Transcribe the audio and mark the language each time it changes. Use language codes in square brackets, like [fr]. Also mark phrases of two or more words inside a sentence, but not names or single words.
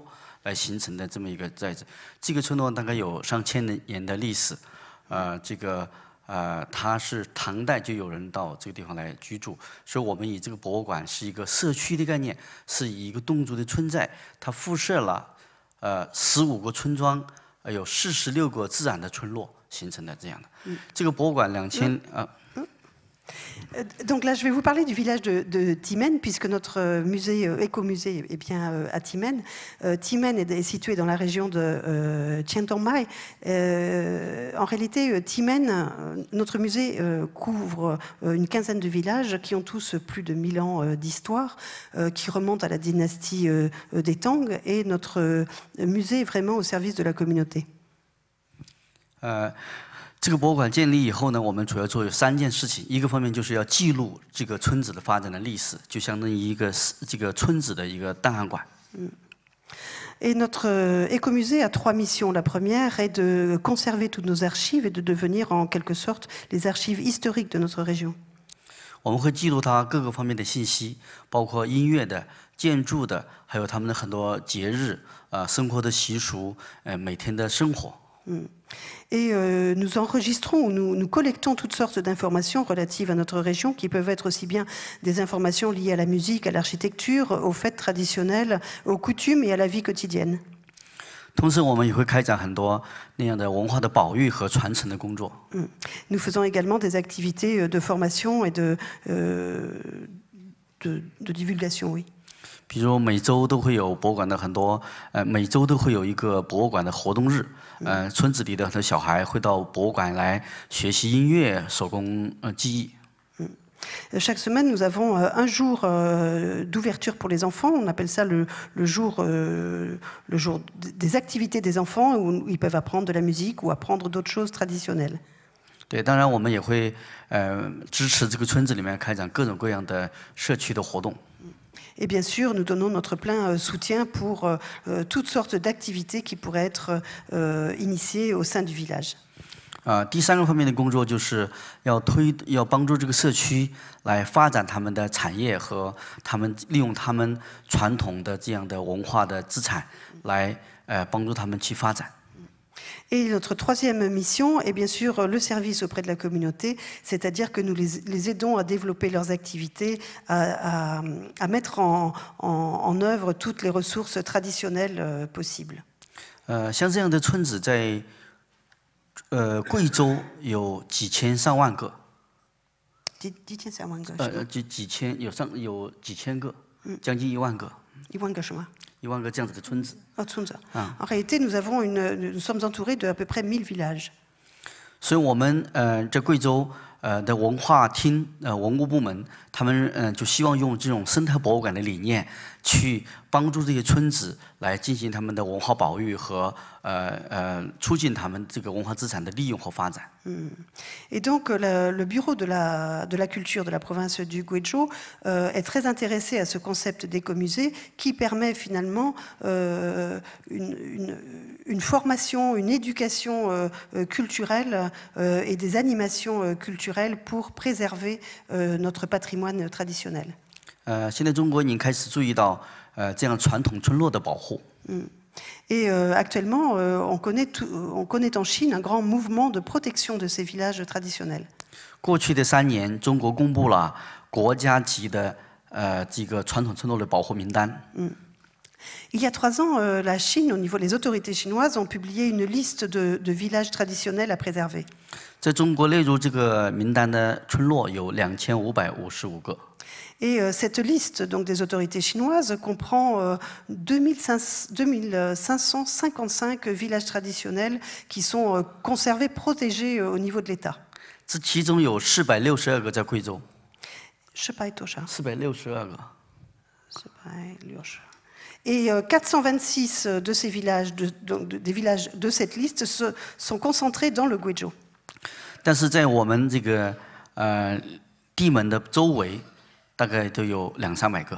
[zh] 来形成的这么一个寨子，这个村落大概有上千年的历史，它是唐代就有人到这个地方来居住，所以我们以这个博物馆是一个社区的概念，是以一个侗族的村寨，它辐射了15个村庄，有46个自然的村落形成的这样的。这个博物馆 [fr] Donc là, je vais vous parler du village de Timen, puisque notre musée, écomusée, est bien à Timen. Timen est situé dans la région de Chiang Mai. En réalité, Timen, notre musée couvre une quinzaine de villages qui ont tous plus de 1000 ans d'histoire, qui remontent à la dynastie des Tang, et notre musée est vraiment au service de la communauté. [zh] 这个博物馆建立以后呢，我们主要做有3件事情。一个方面就是要记录这个村子的发展的历史，就相当于一个这个村子的一个档案馆。 [fr] Et notre écomusée a 3 missions. La première est de conserver toutes nos archives et de devenir en quelque sorte les archives historiques de notre région. [zh] 我们会记录它各个方面的信息，包括音乐的、建筑的，还有他们的很多节日、生活的习俗、每天的生活。 [fr] Et nous enregistrons ou nous collectons toutes sortes d'informations relatives à notre région qui peuvent être aussi bien des informations liées à la musique, à l'architecture, aux fêtes traditionnelles, aux coutumes et à la vie quotidienne. [zh] 同时，我们也会开展很多那样的文化的保育和传承的工作。 [fr] Nous faisons également des activités de formation et de divulgation, oui. [zh] 比如每周都会有博物馆的很多，每周都会有一个博物馆的活动日，村子里的很多小孩会到博物馆来学习音乐、手工技艺。 [fr] Chaque semaine, nous avons un jour d'ouverture pour les enfants. On appelle ça le jour des activités des enfants où ils peuvent apprendre de la musique ou apprendre d'autres choses traditionnelles. [zh] 对，当然我们也会支持这个村子里面开展各种各样的社区的活动。 [fr] Et bien sûr, nous donnons notre plein soutien pour toutes sortes d'activités qui pourraient être initiées au sein du village. [zh] 第3个方面的工作就是要帮助这个社区来发展他们的产业和利用他们传统的这样的文化的资产来帮助他们去发展。 [fr] Et notre troisième mission est bien sûr le service auprès de la communauté, c'est-à-dire que nous les aidons à développer leurs activités, à mettre en œuvre toutes les ressources traditionnelles possibles. [zh] 像这样的村子在贵州有几千上万个，几千上万个，有几千个，将近1万个，1万个什么？1万个这样子的村子。 [fr] 村子。En réalité, nous sommes entourés de à peu près 1000 villages. [zh] 所以我们在贵州的文化厅文物部门，他们就希望用这种生态博物馆的理念，去帮助这些村子来进行他们的文化保育和促进他们这个文化资产的利用和发展。 [fr] Et donc le bureau de la culture de la province du Guizhou est très intéressé à ce concept d'écomusée qui permet finalement une formation, une éducation culturelle et des animations culturelles pour préserver notre patrimoine traditionnel. [zh] 现在中国已经开始注意到这样传统村落的保护。 [fr] Et actuellement, on connaît en Chine un grand mouvement de protection de ces villages traditionnels. [zh] 过去的3年，中国公布了国家级的这个传统村落的保护名单。 [fr] Il y a 3 ans, la Chine, au niveau des autorités chinoises, ont publié une liste de villages traditionnels à préserver. [zh] 在中国列入这个名单的村落有2555个。 [fr] Et cette liste donc, des autorités chinoises comprend 2555 villages traditionnels qui sont conservés, protégés au niveau de l'État. [zh] 这其中有462个在贵州。 462 个。 [fr] Et 426 de ces villages, des villages de cette liste, sont concentrés dans le Guizhou. [zh] 但是在我们这个地门的周围，大概都有200-300个。